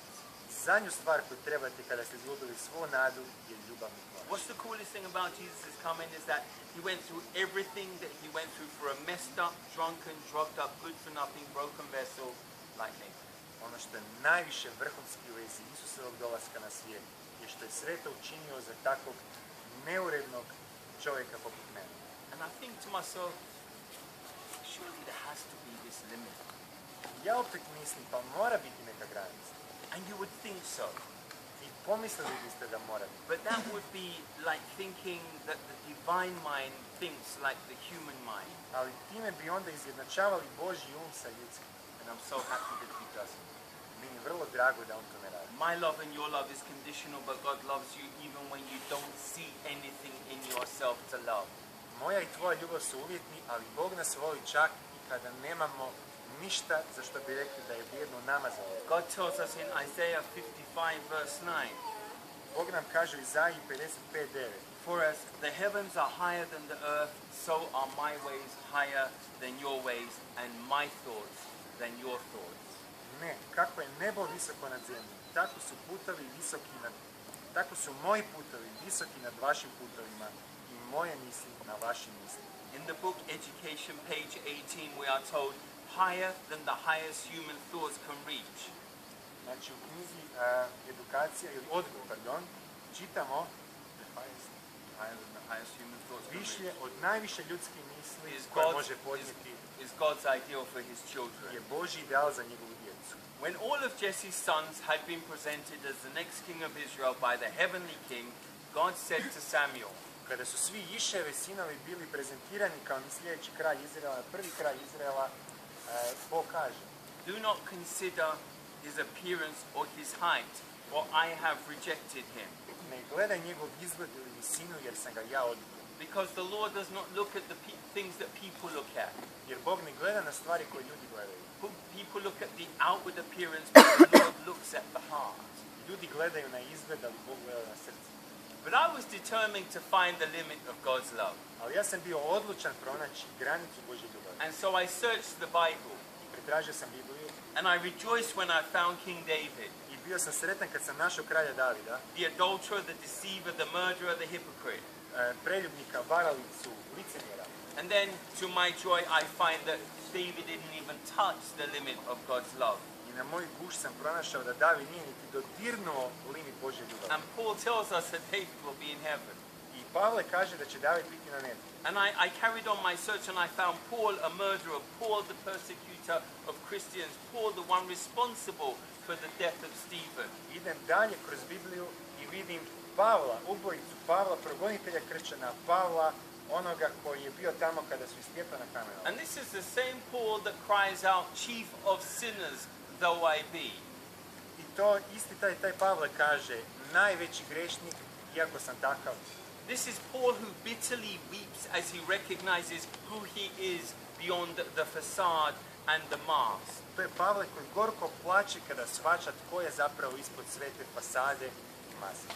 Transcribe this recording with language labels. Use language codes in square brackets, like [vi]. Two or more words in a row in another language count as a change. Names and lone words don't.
[hr] zadnju stvar koju trebate kada ste izgubili svu nadu je ljubavnik vaš. [en] What's the coolest thing about Jesus' coming is that he went through everything that he went through for a messed up, drunken, drugged up, good for nothing, broken vessel like me. [hr] Ono što je najviše vrhunski u vezi Isusovog dolaska na svijet je što je sve to učinio za takvog neurednog čovjeka poput mene. [en] And I think to myself, surely there has to be this limit. [hr] Ja opet mislim, pa mora biti neka granica. [en] And you would think so. [hr] I pomislili biste da mora biti. [en] But that would be like thinking that the divine mind thinks like the human mind. [hr] Ali time bi onda izjednačavali Božji um sa ljudskim. [en] And I'm so happy that he doesn't. [hr] Meni je vrlo drago da on to ne radi. [en] My love and your love is conditional, but God loves you even when you don't see anything in yourself to love. [hr] Moja i tvoja ljubav su uvjetni, ali Bog nas voli čak i kada nemamo ništa za što bi rekli da je vrijedno nama za volju. [en] God tells us in Isaiah 55 verse 9, [hr] Bog nam kaže u Izaiji 55:9. [en] for as the heavens are higher than the earth, so are my ways higher than your ways, and my thoughts than your thoughts. [hr] Ne, kako je nebo visoko nad zemljom, tako su moji putovi visoki nad vašim putovima i moje misli na vašim mislima. [en] In the book Education, page 18, we are told, higher than the highest human thoughts can reach. [hr] Znači u knjizi edukacija ili odgoj, čitamo [en] Higher than the highest human thoughts can [hr] višlje [en] reach. [hr] od najviše ljudskih misli [en] Is [hr] koje [en] God's, [hr] može podnijeti [en] is God's ideal for his children. [hr] je Božji ideal za njegovu djecu. [en] When all of Jesse's sons had been presented as the next king of Israel by the heavenly king, God said to Samuel, [hr] Kada su svi Iševe sinovi bili prezentirani kao sljedeći kralj Izraela, prvi kralj Izraela, Bog kaže: [en] do not consider his appearance or his height, for I have rejected him. [hr] ne gledaj njegov izgled ili visinu jer sam ga ja odbio. [en] Because the Lord does not look at the things that people look at. [hr] Jer Bog ne gleda na stvari koje ljudi gledaju. [en] People look at the outward appearance, but the Lord looks at the heart. [hr] Ljudi gledaju na izgled, ali Bog gleda na srce. [en] But I was determined to find the limit of God's love. [hr] Ali ja sam bio odlučan pronaći granicu Božje ljubavi. [en] And so I searched the Bible. [hr] I pretražio sam Bibliju [en] And I rejoiced when I found King David, [hr] i bio sam sretan kad sam našao kralja Davida, [en] the adulterer, the deceiver, the murderer, the hypocrite. [hr] preljubnika, varalicu, licemjera. [en] And then, to my joy, I find that David didn't even touch the limit of God's love. [hr] I na moj guš sam pronašao da David nije niti dodirnuo limit Božje ljubavi. [en] And Paul tells us that David will be in heaven. [hr] I Pavle kaže da će David biti na nebu. [en] And I carried on my search and I found Paul a murderer, Paul the persecutor of Christians, Paul the one responsible for the death of Stephen. [hr] Idem dalje kroz Bibliju i vidim Pavla, ubojicu Pavla, progonitelja kršćana, Pavla, onoga koji je bio tamo kada su i Stjepana kamenovali. [en] And this is the same Paul that cries out, chief of sinners though I be. [hr] I to isti taj Pavle kaže, najveći grešnik, iako sam takav. [en] This is Paul who bitterly weeps as he recognizes who he is beyond the facade and the mask. [hr] To je Pavle koji gorko plače kada shvaća tko je zapravo ispod sve te fasade i maske.